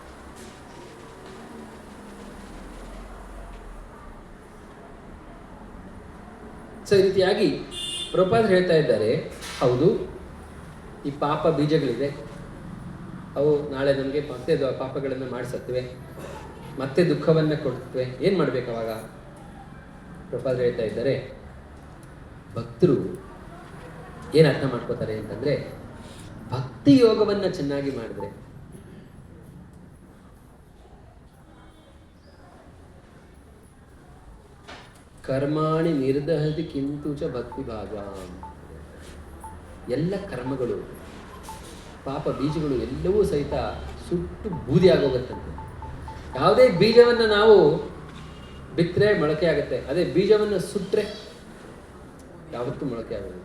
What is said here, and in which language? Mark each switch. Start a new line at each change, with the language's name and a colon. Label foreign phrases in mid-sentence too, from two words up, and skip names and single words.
Kannada: ಸೊ ಈ ರೀತಿಯಾಗಿ ಪ್ರಭುಪಾದರು ಹೇಳ್ತಾ ಇದ್ದಾರೆ, ಹೌದು ಈ ಪಾಪ ಬೀಜಗಳಿದೆ, ಅವು ನಾಳೆ ನಮಗೆ ಮತ್ತೆ ಪಾಪಗಳನ್ನು ಮಾಡಿಸುತ್ತವೆ, ಮತ್ತೆ ದುಃಖವನ್ನು ಕೊಡ್ತವೆ. ಏನು ಮಾಡಬೇಕು ಅವಾಗ? ಪ್ರಭುಪಾದರು ಹೇಳ್ತಾ ಇದ್ದಾರೆ, ಭಕ್ತರು ಏನು ಅರ್ಥ ಮಾಡ್ಕೋತಾರೆ ಅಂತಂದರೆ, ಭಕ್ತಿ ಯೋಗವನ್ನು ಚೆನ್ನಾಗಿ ಮಾಡಿದ್ರೆ
Sanskrit: ಕರ್ಮಾಣಿ ನಿರ್ದಹತಿ ಕಿಂತು ಚ ಭಕ್ತಿ ಭಾಗ.
Kannada: ಎಲ್ಲ ಕರ್ಮಗಳು, ಪಾಪ ಬೀಜಗಳು ಎಲ್ಲವೂ ಸಹಿತ ಸುಟ್ಟು ಬೂದಿ ಆಗೋಗುತ್ತಂತೆ. ಯಾವುದೇ ಬೀಜವನ್ನು ನಾವು ಬಿತ್ತರೆ ಮೊಳಕೆ ಆಗುತ್ತೆ, ಅದೇ ಬೀಜವನ್ನು ಸುಟ್ಟರೆ ಯಾವತ್ತೂ ಮೊಳಕೆ ಆಗೋದಿಲ್ಲ.